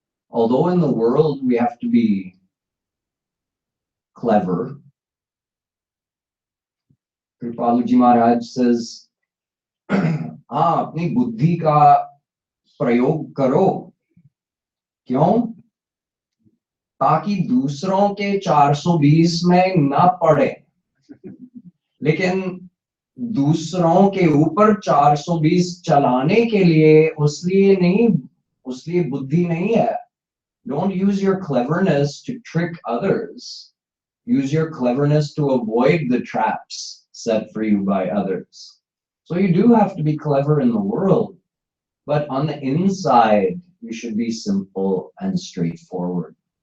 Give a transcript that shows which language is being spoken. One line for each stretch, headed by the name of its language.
English: Although in the world we have to be clever, Kripaluji Maharaj says,
Hindi: हाँ अपनी बुद्धि का प्रयोग करो. क्यों? ताकि दूसरों के 420 में न पड़े. लेकिन दूसरों के ऊपर 420 चलाने के लिए उसलिए बुद्धि नहीं है.
English: Don't use your cleverness to trick others. Use your cleverness to avoid the traps set for you by others. So you do have to be clever in the world, but on the inside, you should be simple and straightforward.